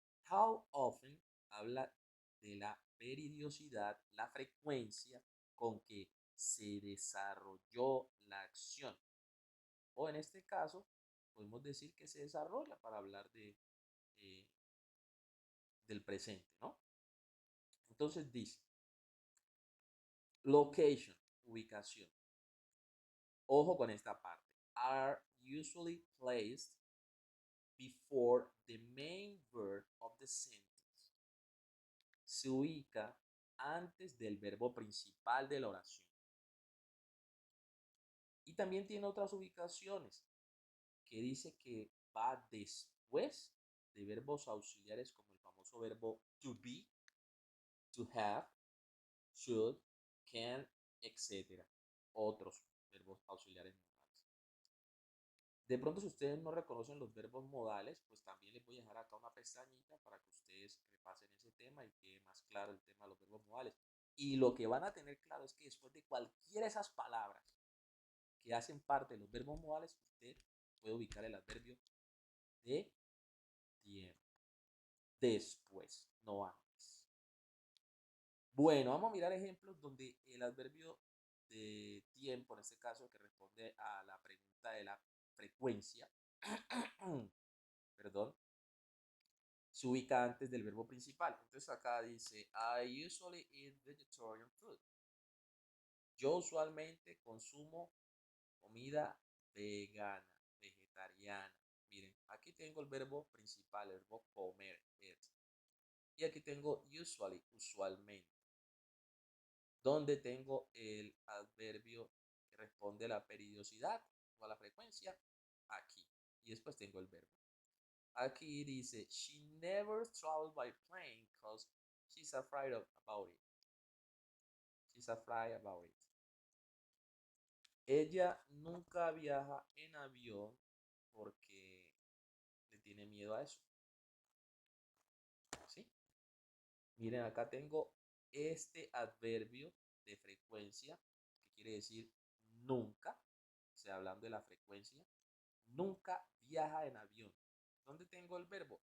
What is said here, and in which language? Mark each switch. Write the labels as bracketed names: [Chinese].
[Spanish] How often habla de la periodicidad, la frecuencia con que se desarrolló la acción. O en este caso, podemos decir que se desarrolla para hablar eh, del presente, ¿no? Entonces dice, location, ubicación. Ojo con esta parte. [English] Are usually placed before the main verb of the sentence. [Spanish] Se ubica antes del verbo principal de la oración. Y también tiene otras ubicaciones que dice que va después de verbos auxiliares como el famoso verbo to be, to have, should, can, etc. Otros verbos auxiliares modales. De pronto, si ustedes no reconocen los verbos modales, pues también les voy a dejar acá una pestañita para que ustedes repasen ese tema y quede más claro el tema de los verbos modales. Y lo que van a tener claro es que después de cualquiera de esas palabras que hacen parte de los verbos modales, usted puede ubicar el adverbio de tiempo. Después, no antes. Bueno, vamos a mirar ejemplos donde el adverbio de tiempo, en este caso, que responde a la pregunta de la frecuencia, perdón, se ubica antes del verbo principal. Entonces acá dice, [English] I usually eat vegetarian food. [Spanish] Yo usualmente consumo comida vegana, vegetariana. Miren, aquí tengo el verbo principal, el verbo comer, eat. Y aquí tengo usually, usualmente, donde tengo el adverbio que responde a la periodicidad o a la frecuencia, aquí. Y después tengo el verbo. Aquí dice, [English] she never travels by plane because she's afraid about it. She's afraid about it. [Spanish] Ella nunca viaja en avión porque le tiene miedo a eso. ¿Sí? Miren, acá tengo este adverbio de frecuencia, que quiere decir nunca, o sea, hablando de la frecuencia, nunca viaja en avión. ¿Dónde tengo el verbo?